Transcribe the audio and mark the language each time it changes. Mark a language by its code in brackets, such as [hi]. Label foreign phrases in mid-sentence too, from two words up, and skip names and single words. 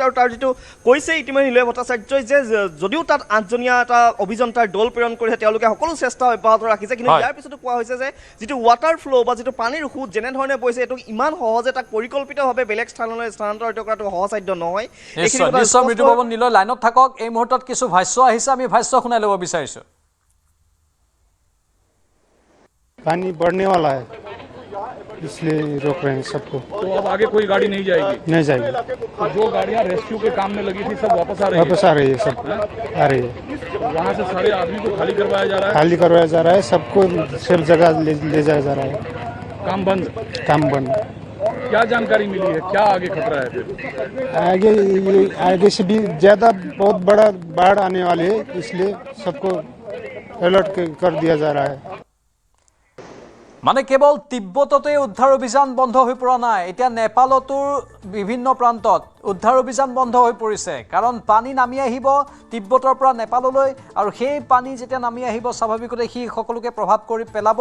[as] আৰু তাৰ যিটো কৈছে ইতিমধ্যে নিলয় ভট্টাচাৰ্যই যে যদিও তাত 8জনীয়া এটা অভিযন্তাৰ দল প্ৰেৰণ কৰিছে, তেওঁলোকে সকলো চেষ্টা অব্যাহত ৰাখিছে, কিন্তু ইয়াৰ পিছতো কোৱা হৈছে যে যিটো [en] water flow' [as] বা যিটো পানীৰ সোঁত যেনেধৰণে বৈছে, এইটো ইমান সহজে তাক পৰিকল্পিতভাৱে বেলেগ স্থানলৈ স্থানান্তৰিত কৰাটো সহজসাধ্য নহয়। নিশ্চয় মৃদু পৱন নীলয় লাইনত থাকক। এই মুহূৰ্তত কিছু ভাষ্য আহিছে, আমি ভাষ্য শুনাই ল'ব বিচাৰিছোঁ। [hi] पानी बढ़ने वाला है, इसलिए रोक रहे हैं सबको। तो अब आगे कोई गाड़ी नहीं जाएगी? नहीं जाएगी। तो जो गाड़ियां रेस्क्यू के काम में लगी थी सब वापस आ रही है सब आ रही है। वहाँ से सारे आदमी को खाली करवाया जा रहा है? खाली करवाया जा रहा है, सबको सब जगह ले जाया जा रहा है। काम बंद? काम बंद। क्या जानकारी मिली है, क्या आगे खतरा है फिर? आगे से भी ज़्यादा बहुत बड़ा बाढ़ आने वाले है, इसलिए सबको अलर्ट कर दिया जा रहा है। [as] মানে কেৱল তিব্বততে উদ্ধাৰ অভিযান বন্ধ হৈ পৰা নাই, এতিয়া নেপালতো বিভিন্ন প্ৰান্তত উদ্ধাৰ অভিযান বন্ধ হৈ পৰিছে। কাৰণ পানী নামি আহিব তিব্বতৰ পৰা নেপাললৈ, আৰু সেই পানী যেতিয়া নামি আহিব স্বাভাৱিকতে সি সকলোকে প্ৰভাৱ কৰি পেলাব।